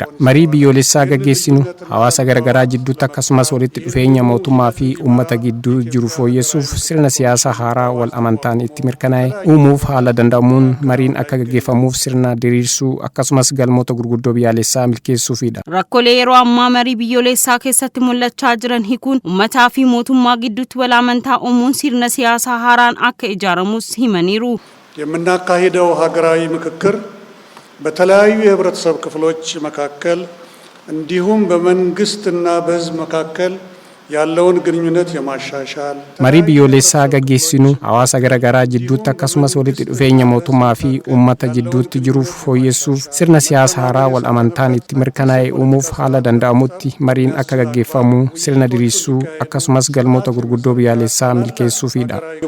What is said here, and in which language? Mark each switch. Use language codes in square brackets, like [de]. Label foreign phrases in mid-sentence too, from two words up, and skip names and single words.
[om] Marii biyyoolessaa gaggeessinu hawaasa garaagaraa jidduutti akkasumas walitti dhufeenya mootummaa fi uummata gidduu jiru fooyyessuuf sirna siyaasaa haaraa wal amantaan itti mirkanaa'e uumuuf haala danda'amuun mariin akka gaggeeffamuuf sirna diriirsuu akkasumas galmoota gurguddoo biyyaalessaa milkeessuufidha. Rakkoolee yeroo ammaa marii biyyoolessaa keessatti mul'achaa jiran hiikuun uummataa fi mootummaa gidduutti wal amantaa uumuun sirna siyaasaa haaraan akka ijaaramus himaniiru. [am] የምናካሂደው ሀገራዊ ምክክር በተለያዩ የህብረተሰብ ክፍሎች መካከል እንዲሁም በመንግስትና በህዝብ መካከል ያለውን ግንኙነት የማሻሻል [om] marii biyyoolessaa gaggeessinu hawaasa garaagaraa jidduutti akkasumas walitti dhufeenya mootummaa fi uummata jidduutti jiruuf fooyyessuuf sirna siyaasaa haaraa wal amantaan itti mirkanaa'e uumuuf haala danda'amutti mariin akka gaggeeffamu sirna diriirsuu akkasumas galmoota gurguddoo biyyaalessaa milkeessuufidha.